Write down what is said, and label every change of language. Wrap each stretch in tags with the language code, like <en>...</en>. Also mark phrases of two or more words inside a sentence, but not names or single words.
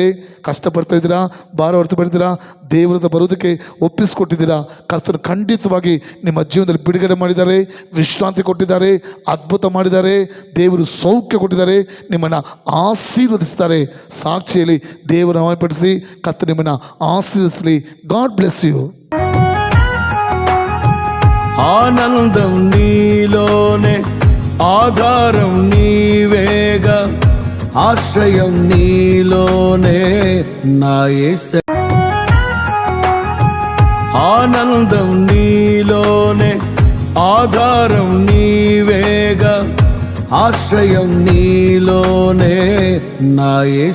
<kn>ಕಷ್ಟಪಡ್ತಾ ಇದ್ದೀರಾ, ಭಾರ ಹೊರತುಪಡಿದ್ದೀರಾ, ದೇವರದ ಬರೋದಕ್ಕೆ ಒಪ್ಪಿಸಿಕೊಟ್ಟಿದ್ದೀರಾ. ಕರ್ತನು ಖಂಡಿತವಾಗಿ ನಿಮ್ಮ ಜೀವನದಲ್ಲಿ ಬಿಡುಗಡೆ ಮಾಡಿದ್ದಾರೆ, ವಿಶ್ರಾಂತಿ ಕೊಟ್ಟಿದ್ದಾರೆ, ಅದ್ಭುತ ಮಾಡಿದ್ದಾರೆ, ದೇವರು ಸೌಖ್ಯ ಕೊಟ್ಟಿದ್ದಾರೆ, ನಿಮ್ಮನ್ನು ಆಶೀರ್ವದಿಸ್ತಾರೆ. ಸಾಕ್ಷಿಯಲ್ಲಿ ದೇವರ ನಾಮಪಡಿಸಿ ಕರ್ತನು ನಿಮ್ಮನ್ನು ಆಶೀರ್ವದಿಸಲಿ.</kn> <en>God bless you.</en> <te>ఆనందం నీలోనే, ఆధారం నీవేగా, ఆశ్రయం నీలోనే నా యేసయ్యా. ఆనందం నీలోనే, ఆధారం నీవేగా, ఆశ్రయం నీలోనే నా యేసయ్యా.</te>